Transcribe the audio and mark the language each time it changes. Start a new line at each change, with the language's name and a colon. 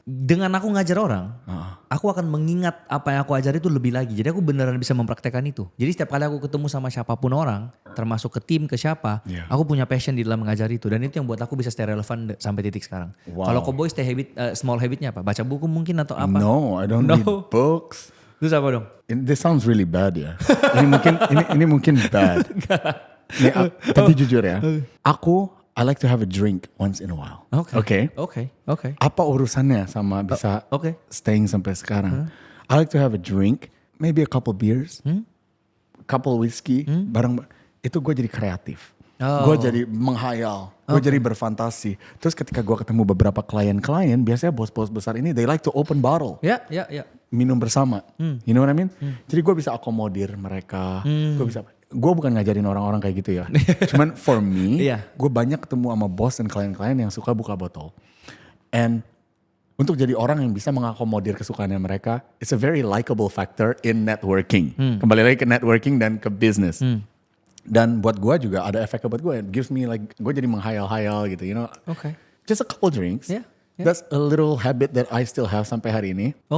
Indonesian: dengan aku ngajar orang, aku akan mengingat apa yang aku ajar itu lebih lagi. Jadi aku beneran bisa mempraktekkan itu. Jadi setiap kali aku ketemu sama siapapun orang, termasuk ke tim, ke siapa, aku punya passion di dalam mengajar itu. Dan itu yang buat aku bisa stay relevan sampai titik sekarang. Wow. Kalau Koboy stay habit, small habitnya apa? Baca buku mungkin atau apa?
English: No, I don't read books.
Indonesian: Terus apa dong?
English: This sounds really bad ya.
Indonesian: ini mungkin bad. Nih, tapi jujur ya,
English: I like to have a drink once in a while.
Indonesian: Oke. Apa urusannya sama bisa staying sampai sekarang?
English: I like to have a drink, maybe a couple beers, couple whiskey, bareng.
Indonesian: Itu gue jadi kreatif. Gue jadi menghayal, gue jadi berfantasi. Terus ketika gue ketemu beberapa klien-klien, biasanya bos-bos besar ini,
English: they like to open bottle.
Indonesian: Ya. Minum bersama,
English: you know what I mean?
Indonesian: Jadi gue bisa akomodir mereka, gue bukan ngajarin orang-orang kayak gitu ya. Cuman
English: for me,
Indonesian: gue banyak ketemu sama bos dan klien-klien yang suka buka botol. And untuk jadi orang yang bisa mengakomodir kesukaannya mereka,
English: it's a very likable factor in networking.
Indonesian: Kembali lagi ke networking dan ke business. Dan buat gue juga ada efeknya buat gue.
English: It gives me like,
Indonesian: gue jadi menghayal-hayal gitu,
English: you know. Just a couple drinks. That's a little habit that I still have
Indonesian: sampai hari ini.